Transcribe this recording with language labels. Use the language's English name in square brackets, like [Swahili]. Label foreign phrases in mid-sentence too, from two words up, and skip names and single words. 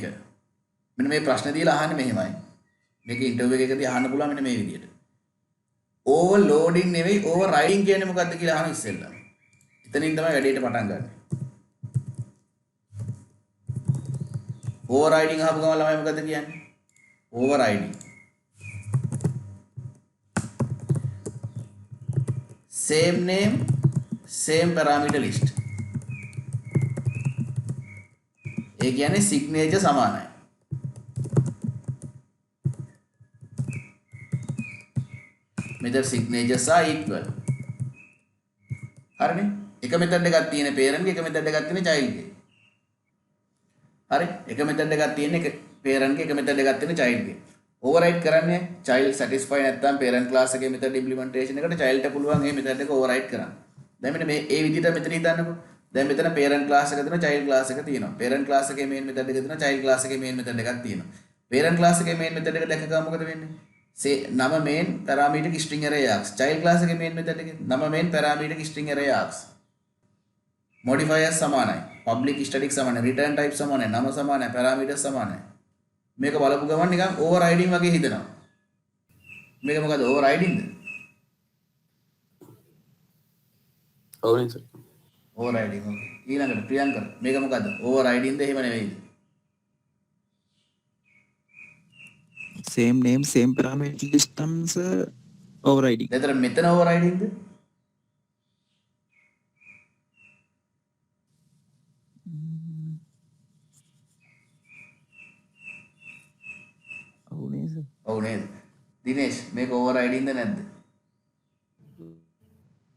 [Sinhala] මෙන්න මේ ප්‍රශ්න දීලා අහන්නේ මෙහෙමයි. මේක ඉන්ටර්වියු එකකදී අහන්න පුළුවන් මෙන්න මේ විදිහට. overloading නෙවෙයි overriding කියන්නේ මොකද්ද කියලා අහන ඉස්සෙල්ලා. එතනින් තමයි වැඩේට පටන් ගන්න. overriding අහපු ගමන් ළමයි මොකද්ද කියන්නේ? overriding. [English] same name same parameter list. [Sinhala] ඒ කියන්නේ signature සමානයි. [English] method signatures are equal. [Sinhala] හරිනේ? එක method එකක් තියෙන parent ගේ එක method එකක් තියෙන child ගේ. හරි? එක method එකක් තියෙන එක parent ගේ එක method එකක් තියෙන child ගේ. override කරන්නේ [English] child satisfy [Sinhala] නැත්නම් [English] parent class [Sinhala] එකේ [English] method implementation [Sinhala] එකට child ට පුළුවන් මේ method එක override කරන්න. දැන් මෙන්න මේ ඒ විදිහට මෙතන හිතන්නකෝ. දැන් මෙතන [English] parent class [Sinhala] එක තියෙනවා [English] child class [Sinhala] එක තියෙනවා. [English] parent class [Sinhala] එකේ [English] main method [Sinhala] එක තියෙනවා [English] child class [Sinhala] එකේ [English] main method [Sinhala] එකක් තියෙනවා. [English] parent class [Sinhala] එකේ [English] main method [Sinhala] එක දැක ගමු මොකද වෙන්නේ? [English] නම main parameter string array args. child class [Sinhala] එකේ [English] main method [Sinhala] එකේ නම [English] main parameter string array args. [Sinhala] modifiers සමානයි. [English] public static [Sinhala] සමානයි. [English] return type [Sinhala] සමානයි. නම සමානයි. parameters සමානයි. මේක බලපු ගමන් නිකන් overriding වගේ හිතෙනවා. මේක මොකද overriding ද? ඕනේ සර්. [English] overriding. okay. [Sinhala] ඊළඟට ප්‍රියංකර මේක මොකද? overriding ද එහෙම නෙවෙයිද? [English] same name same parameter systems overriding. [Sinhala] එතන මෙතන overriding ද? ඔව් නේද? ඔව් නේද? දිනේෂ් මේක overriding ද නැද්ද?